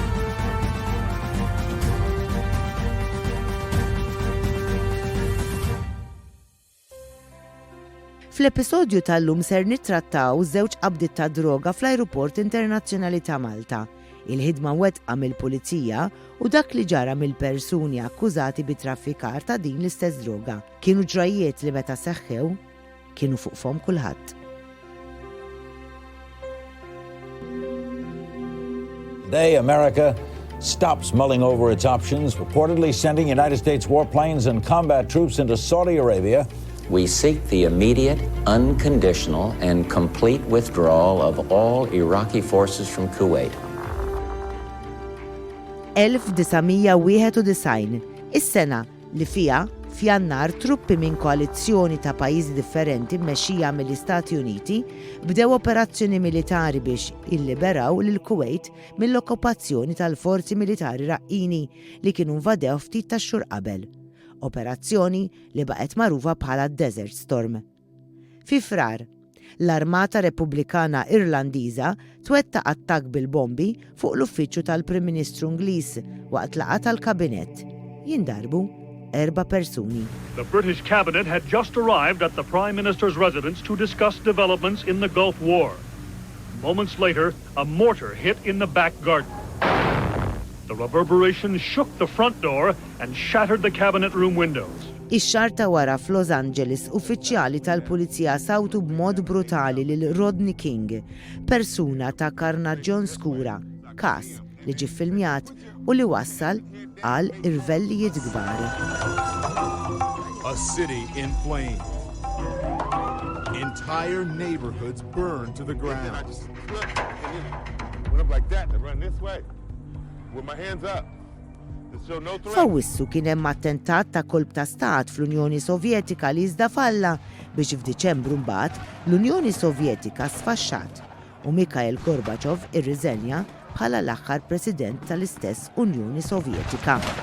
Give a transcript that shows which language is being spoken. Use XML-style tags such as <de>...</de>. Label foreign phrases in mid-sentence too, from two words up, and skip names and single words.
<mt>Fl-episodju tal-lum ser nittrattaw żewġ qabdiet ta' droga fl-Ajruport Internazzjonali ta' Malta. Il-ħidma wettqa mill-pulizija u dak li ġara mill-persuni akkużati bi traffikar ta' din l-istess droga. Kienu ġrajiet li meta seħħew kienu fuq fom kulħadd.</mt> <en>Today, America stops mulling over its options, reportedly sending United States warplanes and combat troops into Saudi Arabia. We seek the immediate, unconditional, and complete withdrawal of all Iraqi forces from Kuwait.</en> <mt>1991, is-sena li fiha f'Jannar truppi minn koalizzjoni ta' pajjiżi differenti mmexxija mill-Istati Uniti bdew operazzjoni militari biex illiberaw lil Kuwait mill-okkupazzjoni tal-forzi militari Iraqqini li kienu nvadew ftit tax-xhur qabel. Operazzjoni li baqgħet magħrufa bħala Desert Storm. Fi frar, l-Armata Repubblikana Irlandiża twettaq attakk bil-bombi fuq l-uffiċċju tal-Prim Ministru Ingliż waqt laqgħa tal-Kabinett. Jindarbu 4 persuni.</mt> <en>The British cabinet had just arrived at the Prime Minister's residence to discuss developments in the Gulf War. Moments later, a mortar hit in the back garden. The reverberation shook the front door and shattered the cabinet room windows.</en> <mt>Ix-xarta wara f'Los Angeles, uffiċjali tal-pulizija sawtu b'mod brutali lil Rodney King, persuna ta' karnaġġjon skura, każ li ġie ffilmjat u li wassal għal irvellijiet kbar.</mt> <en>A city in flames. Entire neighborhoods burned to the ground. I just slipped and went up like that and run this way with my hands up.</en> <mt>Fawissu kien hemm attentat ta' kolb ta' stat fl-Unjoni Sovjetika li iżda falla biex f'Diċembru mbagħad l-Unjoni Sovjetika sfaxxat u Mikhail Gorbachev irriżenja bħala l-aħħar President tal-istess Unjoni Sovjetika.</mt>